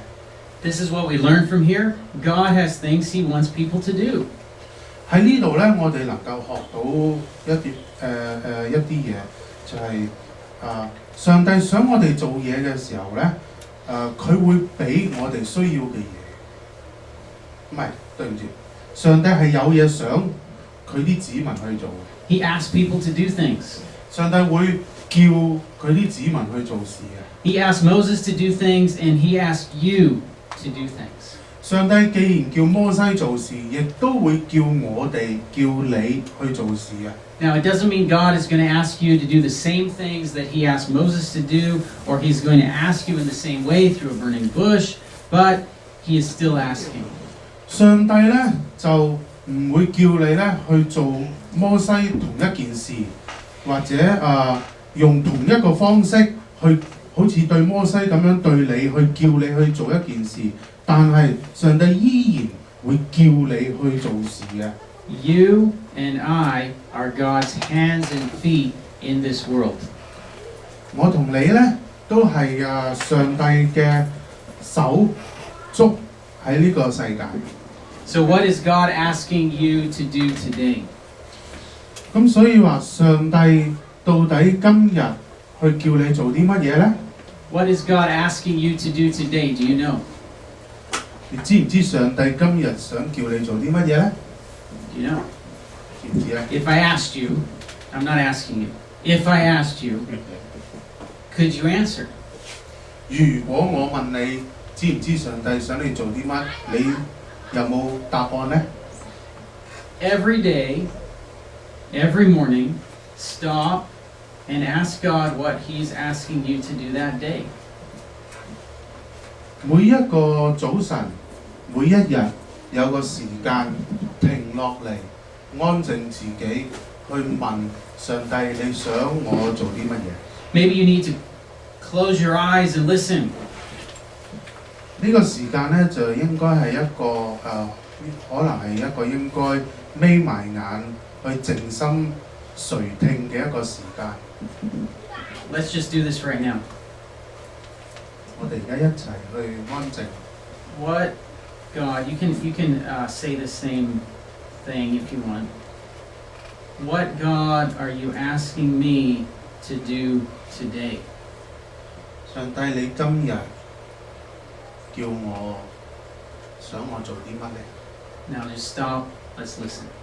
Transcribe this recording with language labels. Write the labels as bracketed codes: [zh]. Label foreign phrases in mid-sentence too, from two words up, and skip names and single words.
[en] This is what we learn from here. God has things He wants people to do. [yue] 喺呢度咧，我哋能夠學到一啲嘢，就係上帝想我哋做嘢嘅時候咧，佢會俾我哋需要嘅嘢。唔係，對唔住，上帝係有嘢想佢啲子民去做。 [en] He asks people to do things. [yue] 上帝會叫佢啲子民去做事嘅。 [en] He asked Moses to do things, and He asked you to do things. [yue] 上帝既然叫摩西做事，亦都會叫我哋叫你去做事嘅。 [en] Now, it doesn't mean God is going to ask you to do the same things that He asked Moses to do, or He's going to ask you in the same way through a burning bush, but He is still asking. [yue] 上帝咧就唔會叫你咧去做摩西同一件事，或者用同一個方式去好似對摩西咁樣對你，去叫你去做一件事，但係上帝依然會叫你去做事嘅。 [en] You and I are God's hands and feet in this world. [yue] 我同你咧都係上帝嘅手足喺呢個世界。 [en] So what is God asking you to do today? [yue] 咁所以話上帝到底今日去叫你做啲乜嘢咧？ [en] What is God asking you to do today? Do you know? [yue] 你知唔知上帝今日想叫你做啲乜嘢咧？ [en] Do you know? [yue] 知唔知咧？ [en] If I asked you, I'm not asking you. If I asked you, could you answer? [yue] 如果我問你知唔知上帝想你做啲乜，你有冇答案咧？ [en] Every day, every morning, stop and ask God what He's asking you to do that day. [yue] 每一個早晨，每一日有個時間停落嚟，安靜自己去問上帝你想我做啲乜嘢？ [en] Maybe you need to close your eyes and listen. [yue] 呢個時間咧就應該係一個可能係一個應該眯埋眼去靜心垂聽嘅一個時間。 [en] Let's just do this right now. [yue] 我哋而家一齊去安靜。 [en] What God, you can say the same thing if you want. What God are you asking me to do today? [yue] 上帝，你今日叫我想我做啲乜咧？ [en] Now just stop. Let's listen.